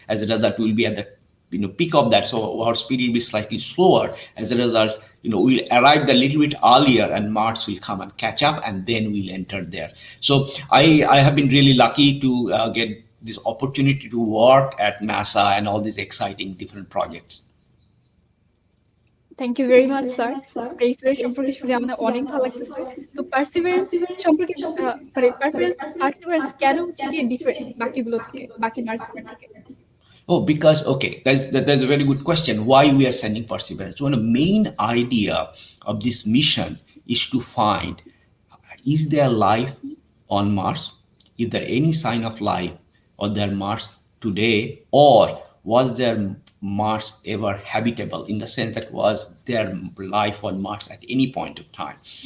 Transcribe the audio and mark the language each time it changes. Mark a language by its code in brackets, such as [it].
[en] As a result, we'll be at the peak of that, so our speed will be slightly slower. As a result, we'll arrive a little bit earlier, and Mars will come and catch up, and then we'll enter there. So I have been really lucky to get this opportunity to work at NASA and all these exciting different projects. Thank you very much sir. [bn] এই experience সম্পর্কে শুনে আমাদের অনেক ভালো লাগতেছে। তো perseverance সম্পর্কে perseverance কেন হচ্ছে কি ডিফারেন্ট বাকিগুলো থেকে, বাকি মার্স রোভার থেকে? [en] Oh, because, okay, that's a very good question. Why we are sending Perseverance? One of the main idea of this mission is to find, is there life on Mars? Is there any sign of life on their Mars today? Or was there Mars ever habitable, in the sense that was there life on Mars at any point of time?